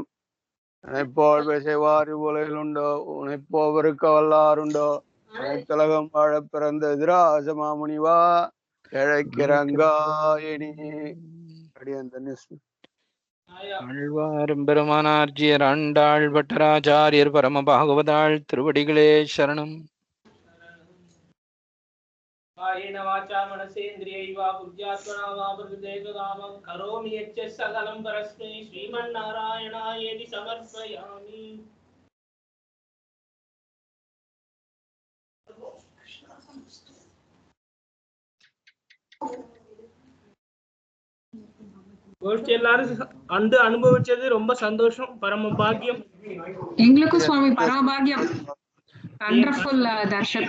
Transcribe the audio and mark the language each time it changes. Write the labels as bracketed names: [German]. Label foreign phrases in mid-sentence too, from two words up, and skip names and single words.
[Tamil] உனைப்போல் பேசைவார் உலகில் உண்டோ, உனைப்போவருக்க வல்லாருண்டோ, உனைத்தலகம் வாழ பிறந்த எதிராச மாமுனிவா இழைக்கிறங்காயினி. அடியன் தன்யஸ்மி. ஆழ்வாரும் பெருமானார்ஜியர் ஆண்டாள் பட்டராச்சாரியர் பரம பாகவதாள் திருவடிகளே சரணம். [Sanskrit] कायेन वाचा मनसेन्द्रियैर्वा बुद्ध्यात्मना वा प्रकृतेर्वदामं करोमि यच्च सकलं परस्मै श्रीमन्नारायणायेति समर्पयामि. [Tamil] கோஷ்டி எல்லாரும் அனுபவிச்சது ரொம்ப சந்தோஷம், பரம பாக்கியம் எங்களுக்கும் சுவாமி. பரம பாக்கியம். வண்டர்ஃபுல் தர்ஷன்.